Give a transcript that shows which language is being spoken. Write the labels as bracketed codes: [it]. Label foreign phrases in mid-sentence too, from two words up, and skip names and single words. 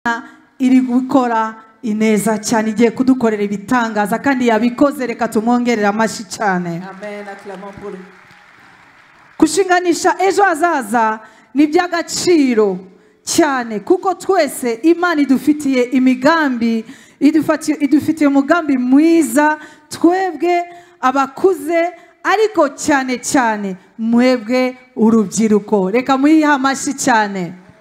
[rw] iri gukora ineza cyane igiye kudukorera ibitangaza kandi yabikoze reka tumwongerera amashi cyane. [fr] Amen. Acclamons pour lui. [rw] Kushinganisha ejo hazaza ni by'agaciro cyane kuko twese Imana idufitiye imigambi idufitiye umugambi mwiza twebwe abakuze ariko cyane cyane mwebwe urubyiruko reka muyiha amashi cyane.